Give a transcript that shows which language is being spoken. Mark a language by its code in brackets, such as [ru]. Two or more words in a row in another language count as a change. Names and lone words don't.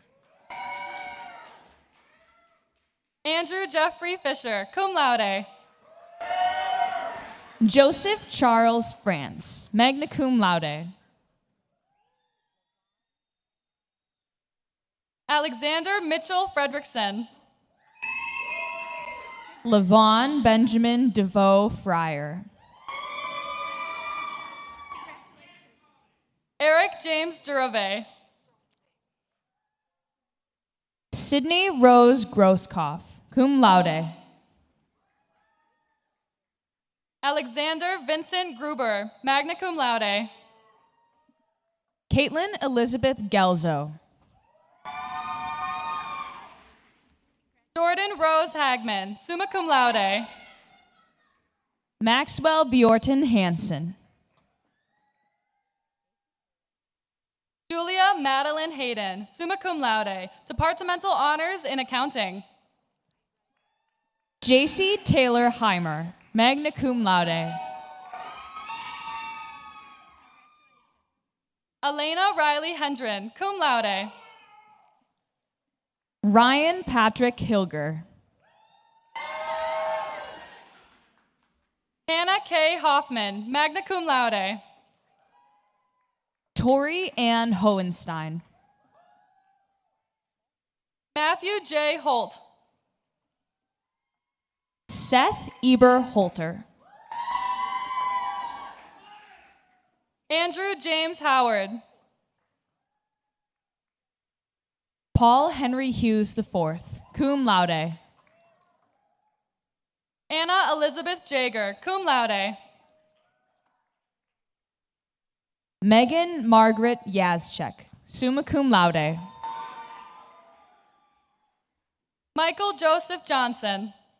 [en] Andrew Jeffrey Fisher, [la] cum laude. [en] Joseph Charles France, [la] magna cum laude. [en] Alexander Mitchell Fredrickson. Levon Benjamin DeVoe Fryer. Eric James Durove. Sydney Rose Grosskopf, [la] cum laude. [en] Alexander Vincent Gruber, [la] magna cum laude. [en] Caitlin Elizabeth Gelzo. Jordan Rose Hagman, [la] summa cum laude. [en] Maxwell Bjorton Hansen. Julia Madeline Hayden, [la] summa cum laude, [en] departmental honors in accounting. JC Taylor Heimer, [la] magna cum laude. [en] Elena Riley Hendren, [la] cum laude. [en] Ryan Patrick Hilger. Hannah K. Hoffman, [la] magna cum laude. [en] Tori Ann Hohenstein. Matthew J. Holt. Seth Eber Holter. Andrew James Howard. Paul Henry Hughes IV, [la] cum laude. [en] Anna Elizabeth Jager, [la] cum laude. [en] Megan Margaret Yazchek, [la] summa cum laude. [en] Michael Joseph Johnson.